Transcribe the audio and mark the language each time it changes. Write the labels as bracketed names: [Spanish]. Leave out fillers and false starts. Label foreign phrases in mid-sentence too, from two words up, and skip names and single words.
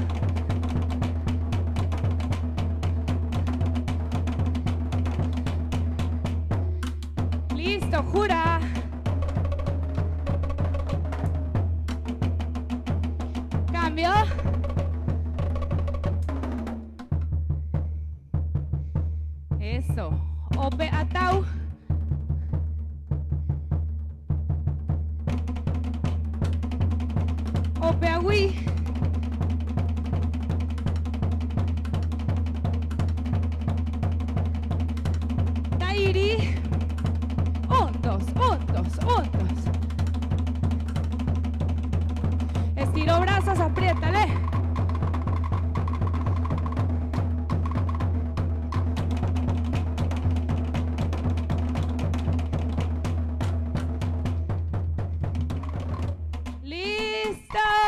[Spanish] Listo, jura. Cambio. Eso. Ope atau. Ope agui. Tairi. 1, 2, 1, 2, 1, 2. Estiro brazos, apriétale. ¡Listo!